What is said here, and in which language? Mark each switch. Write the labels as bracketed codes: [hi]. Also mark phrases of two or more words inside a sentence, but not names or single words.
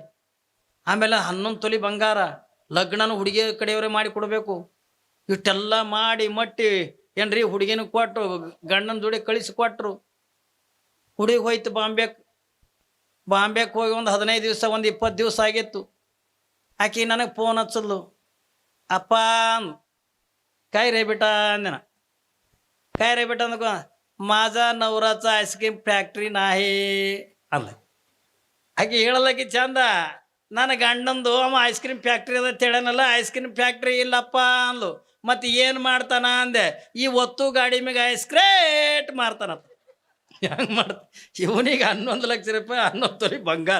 [kn] ಆಮೇಲೆ 11 ತೊಲಿ ಬಂಗಾರ, ಲಗ್ನನೂ ಹುಡುಗಿ ಕಡೆಯವರೇ ಮಾಡಿ ಕೊಡಬೇಕು. ಇಷ್ಟೆಲ್ಲ ಮಾಡಿ ಮಟ್ಟಿ ಏನ್ರಿ ಹುಡುಗಿನ ಕೊಟ್ಟು ಗಂಡನ ಜೋಡಿ ಕಳಿಸಿ ಕೊಟ್ಟರು. ಹುಡುಗಿ ಹೋಯ್ತು ಬಾಂಬೆಗೆ ಹೋಗಿ ಒಂದು 15 ದಿವಸ ಒಂದು 20 ದಿವಸ ಆಗಿತ್ತು. ಆಕಿ ನನಗೆ ಫೋನ್ ಹಚ್ಚಲ್ಲು. ಅಪ್ಪ [mr] काय रे बेटा [kn] ಅಂದೆ ನಾ. [mr] काय रे बेटा नको, माझा नवराचा आईस्क्रीम ಫ್ಯಾಕ್ಟ್ರಿ नाही ಅಂದ. [kn] ಆಕೆ ಹೇಳಲಕ್ಕೆ ಚಂದ, ನನ್ನ ಗಂಡಂದು ಅವ ಐಸ್ ಕ್ರೀಮ್ ಫ್ಯಾಕ್ಟ್ರಿ ಅದ ಹೇಳನಲ್ಲ, ಐಸ್ ಕ್ರೀಮ್ ಫ್ಯಾಕ್ಟ್ರಿ ಇಲ್ಲಪ್ಪ ಅಂದ್ಲು. ಮತ್ತು ಏನು ಮಾಡ್ತಾನ ಅಂದೆ, ಈ ಒತ್ತು ಗಾಡಿ ಮ್ಯಾಗ ಐಸ್ ಕ್ರೇಟ್ ಮಾರ್ತಾನತ್ತ. ಹೆಂಗೆ ಮಾಡ್ತ ಇವನಿಗೆ 11 ಲಕ್ಷ ರೂಪಾಯಿ 11 ತೊಲಿ ಬಂಗಾರ.